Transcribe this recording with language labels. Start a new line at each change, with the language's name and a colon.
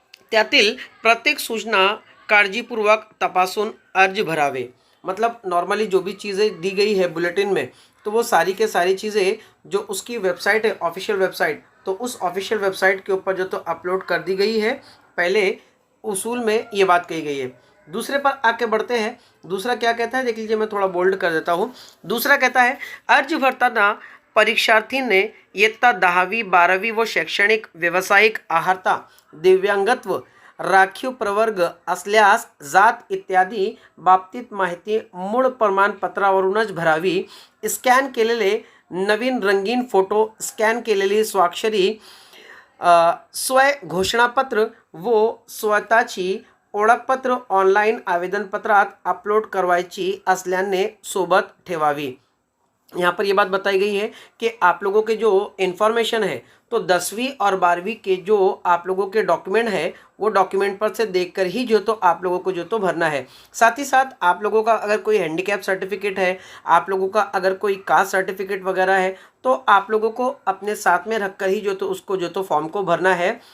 Marathi: त्यातील प्रत्येक सूचना काळजीपूर्वक तपासून अर्ज भरावे।
Hindi: मतलब नॉर्मली जो भी चीज़ें दी गई है बुलेटिन में, तो वो सारी के सारी चीज़ें जो उसकी वेबसाइट है, ऑफिशियल वेबसाइट, तो उस ऑफिशियल वेबसाइट के ऊपर जो तो अपलोड कर दी गई है। पहले उसूल में ये बात कही गई है। दूसरे पर आके बढ़ते हैं। दूसरा क्या कहता है देख लीजिए, मैं थोड़ा बोल्ड कर देता हूँ।
Marathi: दूसरा कहता है अर्ज भरताना परीक्षार्थीने इयत्ता 10वी 12वी व शैक्षणिक व्यावसायिक अर्हता, दिव्यांगत्व, राखीव प्रवर्ग असल्यास जात इत्यादी बाबतीत माहिती मूळ प्रमाणपत्रावरूनच भरावी। स्कॅन केलेले नवीन रंगीन फोटो, स्कॅन केलेली स्वाक्षरी, स्वय घोषणापत्र व स्वतःची ओळखपत्र ऑनलाईन आवेदनपत्रात अपलोड करवायची असल्याने सोबत ठेवावी।
Hindi: यहाँ पर ये बात बताई गई है कि आप लोगों के जो इन्फॉर्मेशन है तो 10वीं और 12वीं के जो आप लोगों के डॉक्यूमेंट है वो डॉक्यूमेंट पर से देखकर ही जो तो आप लोगों को जो तो भरना है। साथ ही साथ आप लोगों का अगर कोई हैंडीकैप सर्टिफिकेट है, आप लोगों का अगर कोई कास्ट सर्टिफिकेट वगैरह है, तो आप लोगों को अपने साथ में रखकर ही जो तो उसको जो तो फॉर्म को भरना है।